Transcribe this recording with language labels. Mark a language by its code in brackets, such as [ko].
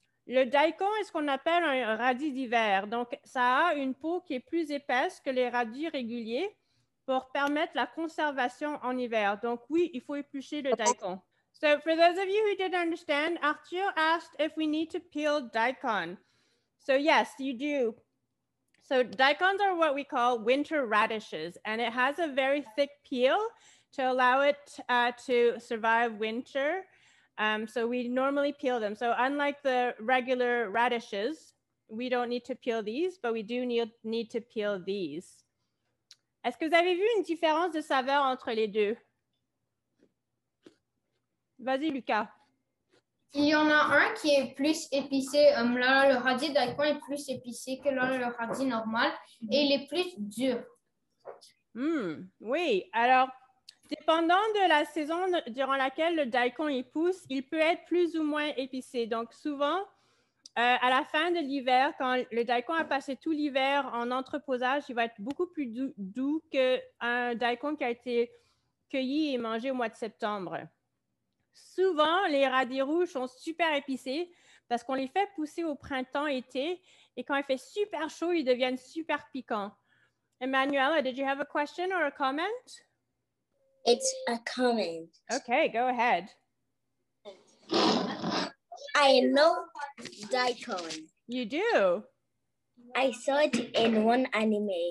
[fr] Le daikon est ce qu'on appelle un radis d'hiver. Donc, ça a une peau qui est plus épaisse que les radis réguliers pour permettre la conservation en hiver. Donc, oui, il faut éplucher le daikon. [en] So, for those of you who didn't understand, Arthur asked if we need to peel daikon. So, yes, you do. So, daikons are what we call winter radishes, and it has a very thick peel to allow it to survive winter. So we normally peel them. So unlike the regular radishes, we don't need to peel these, but we do need to peel these. [fr] Est-ce que vous avez vu une différence de saveur entre les deux? Vas-y, Lucas. Il y en a un qui est plus épicé. Là, le radis daikon est plus épicé que là, le radis normal et il est plus dur. Oui, alors, dépendant de la saison durant laquelle le daikon y pousse, il peut être plus ou moins épicé. Donc, souvent, à la fin de l'hiver, quand le daikon a passé tout l'hiver en entreposage, il va être beaucoup plus doux qu'un daikon qui a été cueilli et mangé au mois de septembre. Souvent, les radis rouges sont super épicés parce qu'on les fait pousser au printemps-été et quand il fait super chaud, ils deviennent super piquants. [en] Emmanuela, did you have a question or a comment? It's a comment. Okay, go ahead. I know daikon. You do? I saw it in one anime.